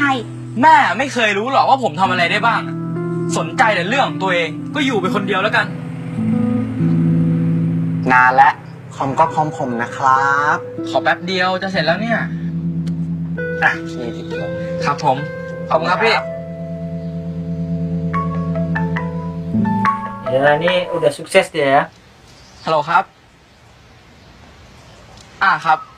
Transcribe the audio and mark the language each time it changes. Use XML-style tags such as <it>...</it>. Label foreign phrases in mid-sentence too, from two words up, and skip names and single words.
<th>แม่ไม่เคยรู้หรอกว่าผมทำอะไรได้บ้าง สนใจแต่เรื่องของตัวเอง ก็อยู่ไปคนเดียวแล้วกัน นานและคอมก็พร้อมผมนะครับ ขอแป๊บเดียวจะเสร็จแล้วเนี่ย อ่ะนี่ติดตัว ครับผม ขอบคุณครับพี่</th> <id>Ya, ini udah sukses dia ya.</id> <th>ฮัลโหลครับ ครับ</th>